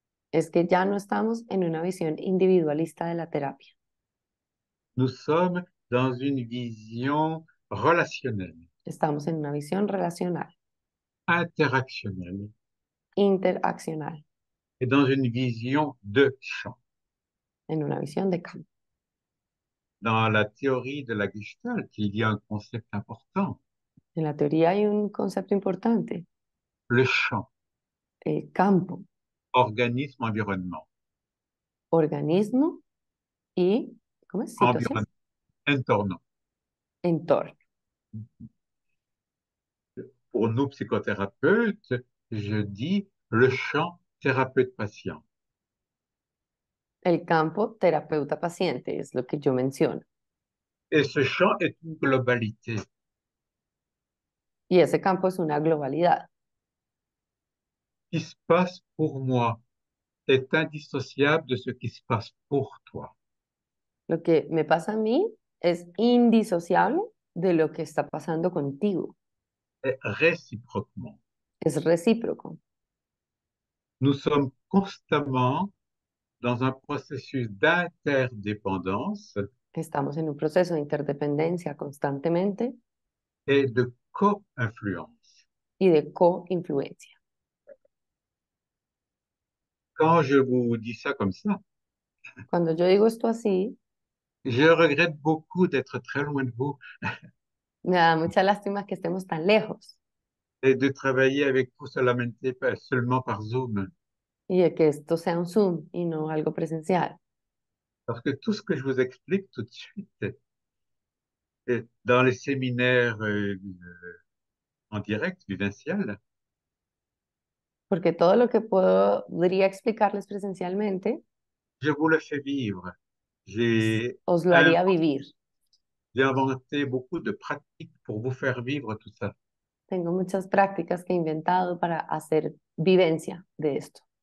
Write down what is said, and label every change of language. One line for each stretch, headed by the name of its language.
Spanish: es que ya no estamos en una visión individualista de la terapia.
French: Nous sommes dans une vision relationnelle,
Spanish: Estamos en una visión relacional,
French: interactionnelle
Spanish: interaccional,
French: et dans une vision de champ.
Spanish: en una visión de campo.
French: Dans la théorie de la Gestalt, il y a un concept important,
Spanish: En la teoría hay un concepto importante,
French: le champ,
Spanish: el campo,
French: organisme, environnement.
Spanish: organismo y, ¿cómo es? Situación,
French: Environnement, entorno.
Spanish: entorno.
French: Pour nous, psychothérapeutes, je dis le champ thérapeute-patient.
Spanish: El campo terapeuta-paciente es lo que yo menciono.
French: Et ce champ est une globalité.
Spanish: Y ese campo es una globalidad.
French: Ce qui se passe pour moi est indissociable de ce qui se passe pour toi.
Spanish: Lo que me pasa a mí es indisociable de lo que está pasando contigo.
French: Et réciproquement.
Spanish: Es recíproco.
French: Nous sommes constamment dans un processus d'interdépendance
Spanish: Estamos en un proceso de interdependencia constantemente
French: et de co-influence.
Spanish: y de co-influencia.
French: Quand je vous dis ça comme ça,
Spanish: Cuando yo digo esto así,
French: je regrette beaucoup d'être très loin de vous
Spanish: me da mucha lástima que estemos tan lejos
French: et de travailler avec vous seulement par Zoom.
Spanish: y de que esto sea un Zoom y no algo presencial.
French: Parce que tout ce que je vous explique tout de suite dans les séminaires en direct, vivenciel,
Spanish: Porque todo lo que podría explicarles presencialmente,
French: je vous le fais vivre. J'ai
Spanish: os lo haría vivir.
French: j'ai inventé beaucoup de pratiques pour vous faire vivre tout ça.
Spanish: Tengo muchas prácticas que he inventado para hacer vivencia de esto.